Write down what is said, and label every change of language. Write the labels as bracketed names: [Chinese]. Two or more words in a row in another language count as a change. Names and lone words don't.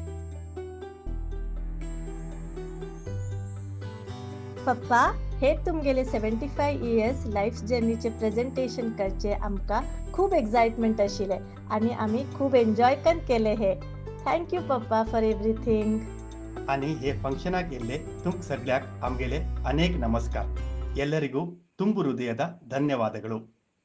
[Konkani] पप्पा, हे तुमगेले 75 [English] years life [Konkani] जर्नीचे प्रेझेंटेशन करचे आमकां खूब एक्साइटमेंट आशिल्ले आनी आमी खूब एन्जॉय करून केले हे. [English] Thank you Papa for everything. [Konkani] आणि हे ಫಂಕ್ಷನಾಗ್ ಗೆಲ್ಲೆ ತುಮ್ ಸಗ್ಳ್ಯಾಕ್ ಆಮ್ಗೆಲೆ ಅನೇಕ ನಮಸ್ಕಾರ. [Kannada] ಎಲ್ಲರಿಗೂ ತುಂಬು ಹೃದಯದ ಧನ್ಯವಾದಗಳು.